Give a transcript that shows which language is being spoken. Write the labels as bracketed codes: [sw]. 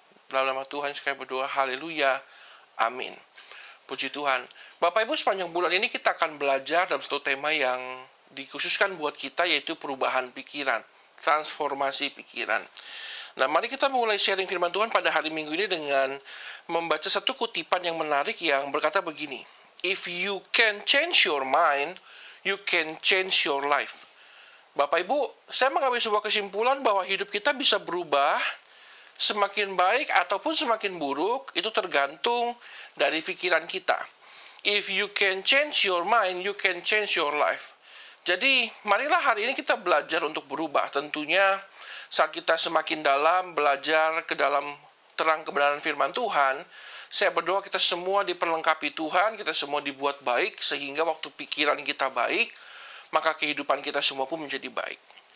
[id] Dalam nama Tuhan sekali berdoa, haleluya, amin. Puji Tuhan. Bapak Ibu, sepanjang bulan ini kita akan belajar dalam satu tema yang dikhususkan buat kita, yaitu perubahan pikiran, transformasi pikiran. Nah, mari kita mulai sharing firman Tuhan pada hari Minggu ini dengan membaca satu kutipan yang menarik yang berkata begini. [en] If you can change your mind, you can change your life. [id] Bapak Ibu, saya mengambil sebuah kesimpulan bahwa hidup kita bisa berubah semakin baik ataupun semakin buruk, itu tergantung dari pikiran kita. [en] If you can change your mind, you can change your life. [id] Jadi, marilah hari ini kita belajar untuk berubah. Tentunya saat kita semakin dalam belajar ke dalam terang kebenaran firman Tuhan, saya berdoa kita semua diperlengkapi Tuhan, kita semua dibuat baik, sehingga waktu pikiran kita baik, maka kehidupan kita semua pun menjadi baik.